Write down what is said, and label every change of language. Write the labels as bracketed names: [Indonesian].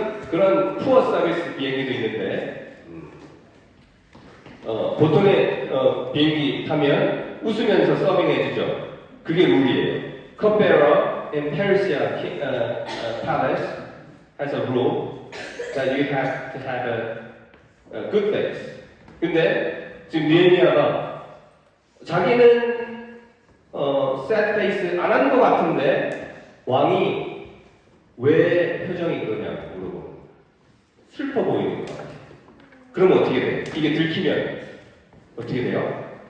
[Korean] 그런 푸어 서비스 비행기도 있는데 보통의 비행기 타면 웃으면서 서빙해주죠. 그게 룰이에요. [English] Cupbearer in Persia Palace has a rule that you have to have a good face. [Korean] 근데 지금 느헤미야가 자기는 [English] sad face [Korean] 안 하는 것 같은데 왕이 왜 표정이 그러냐고 물어보고 슬퍼 보이는 것 같아요. 그럼 어떻게 돼요? 이게 들키면 어떻게 돼요?